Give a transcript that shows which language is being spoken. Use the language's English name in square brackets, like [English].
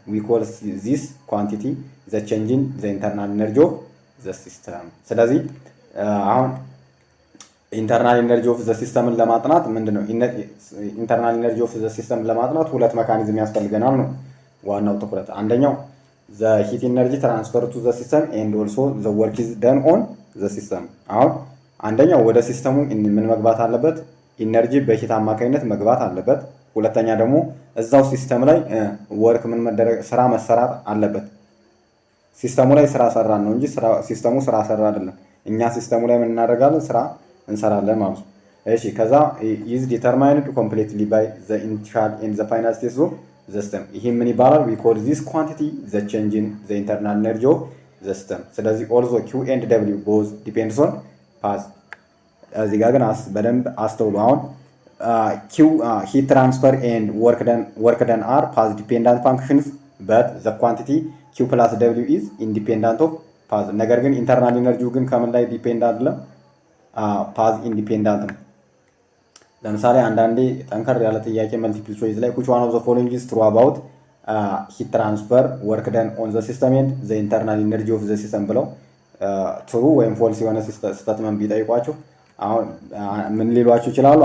[English] We call this quantity the change in the internal energy of the system. [Amharic] ስለዚህ አሁን ኢንተርናል ኢነርጂ ኦፍ ዘ ሲስተምን ለማጥናት ምንድነው ኢንተርናል ኢነርጂ ኦፍ ዘ ሲስተም ለማጥናት ሁለት መካኒዝም ያስፈልገናል ነው ዋናው ትኩረት። አንደኛው [English] the heat energy transfer to the system [Amharic] and also the work is done on the system። አሁን አንደኛው ወደ ሲስተሙ ምን መግባት አለበት? ኢነርጂ በሂት አማካኝነት መግባት አለበት። ሁለተኛ ደግሞ እዛው ሲስተም ላይ ወርክ ምን መደረግ ስራ መሰራት አለበት። ሲስተሙ ላይ ስራ ሰራን ነው እንጂ ሲስተሙ ስራ ሰራ አይደለም። እኛ ሲስተሙ ላይ ምን እናደርጋለን? ስራ እንሰራለን ማለት ነው። እሺ ከዛ [English] is determined completely by the initial and the final states of the system። [Amharic] ይሄ ምን ይባላል? [English] we call this quantity the change in the internal energy of the system። [Amharic] ስለዚህ [English] also q and w both depends on path። [Amharic] እዚህ ጋር ግን በደንብ አስተውሉ። [English] አሁን q heat transfer and work done are path dependent functions but the quantity q plus w is independent of path። [Amharic] ነገር ግን ኢንተርናል ኢነርጂው ግን ከምን ላይ ዲፔንድ አይደለም? ፓዝ ኢንዲፔንዳንት ነው። ለምሳሌ አንዳንዴ ጠንከር ያለ ጥያቄ መልቲፕል ቾይስ ላይ [English] which one of the following is true about ሂት ትራንስፈር ወርክ ደን ኦን ዘ ሲስተም ኤንድ ዘ ኢንተርናል ኢነርጂ ኦፍ ዘ ሲስተም [Amharic] ብለው ትሩ ወይም ፎልስ የሆነ ስቴትመንት ቢጠይቋችሁ አሁን ምን ሊሏችሁ ይችላሉ?